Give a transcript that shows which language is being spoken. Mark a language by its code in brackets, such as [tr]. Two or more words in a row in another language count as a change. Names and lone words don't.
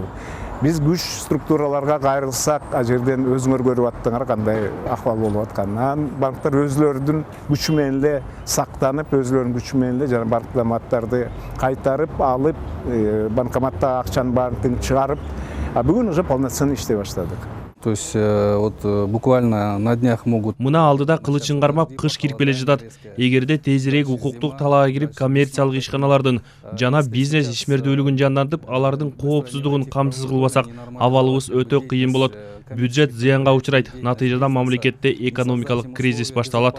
[ky] Биз күч структураларга кайрылсак, а жерден өзүңөр көрүп аттыңар кандай акыбал болуп атканын. Банктар өзлөрүнүн күчү менен эле сактанып, өзлөрүнүн күчү менен эле жана банкоматтарды кайтарып алып, банкоматтагы акчанын баарын чыгарып, а бүгүн [ru] уже полноценно [ky] иштей баштадык. [ru] То есть вот буквально на днях могут. [ky] Мына алдыда кылычын кармап кыш кирип келе жатат. Эгерде тезирээк укуктук талаага кирип коммерциялык ишканалардын жана бизнес ишмердүүлүгүн жандантып, алардын коопсуздугун камсыз кылбасак, абалыбыз өтө кыйын болот. Бюджет зыянга учурайт. Натыйжада мамлекетте экономикалык кризис башталат.